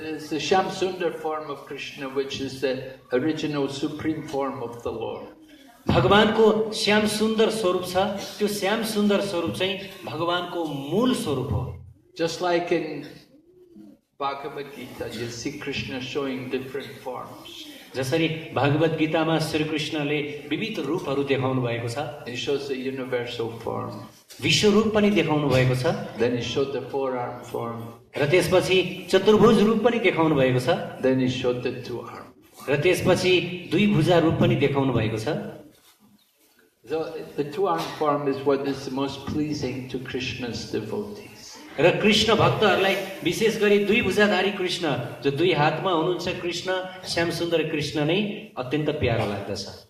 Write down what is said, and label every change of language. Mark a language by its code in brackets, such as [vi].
[en] It's the Shamsundar form of Krishna, which is the original supreme form of the Lord. [ne] भगवानको श्याम सुन्दर स्वरूप छ, त्यो श्याम सुन्दर स्वरूप चाहिँ भगवानको मूल स्वरूप हो। [en] Just like in Bhagavad Gita, you see Krishna showing different forms. [ne] जसरी भागवत गीतामा श्री कृष्णले विविध रूपहरू देखाउनु भएको छ। [en] He shows the universal form. [ne] विश्व रूप पनि देखाउनु भएको छ। [en] Then he showed the 4-arm form. [ne] र त्यसपछि चतुर्भुज रूप पनि देखाउनु भएको छ। [en] Then he showed the 2-arm. [ne] र त्यसपछि 2 भुजा रूप पनि देखाउनु भएको छ। [en] So the 2-arm form is what is the most pleasing to Krishna's devotees. [ne] र कृष्ण भक्तहरूलाई विशेष गरी 2 भुजाधारी कृष्ण जो 2 हातमा हुनुहुन्छ कृष्ण श्याम सुन्दर कृष्ण नै अत्यन्त प्यारो लाग्दछ।